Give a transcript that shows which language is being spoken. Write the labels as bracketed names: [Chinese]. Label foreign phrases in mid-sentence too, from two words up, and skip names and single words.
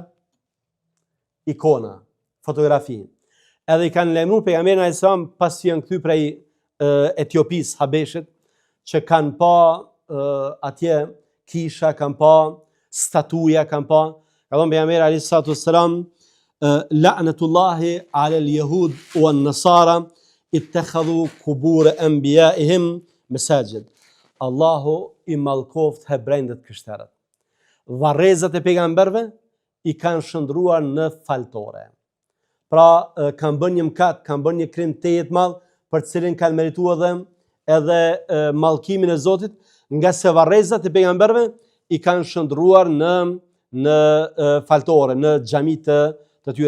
[Albanian] Ikona, fotografi. Edhe i kanë lajmëruar pejgamberin [Arabic] عليه السلام [Albanian] pasi janë kthy prej Etiopis, Habeshit, që kanë pa atje kisha, kanë pa statuja, kanë pa. Ka thonë pejgamberi [Arabic] عليه السلام لعنة الله على اليهود والنصارى اتخذوا قبور أنبيائهم مساجد. [Albanian] Allahu i mallkoft hebrejt krishterët. Varrezat e pejgamberëve i kanë shndruar në faltore. Pra, kanë bën një mëkat, kanë bën një krim të jetë madh, për të cilin kanë merituar edhe mallkimin e Zotit, nga se varrezat e pejgamberëve i kanë shndruar në faltore, në xhamitë të tyre.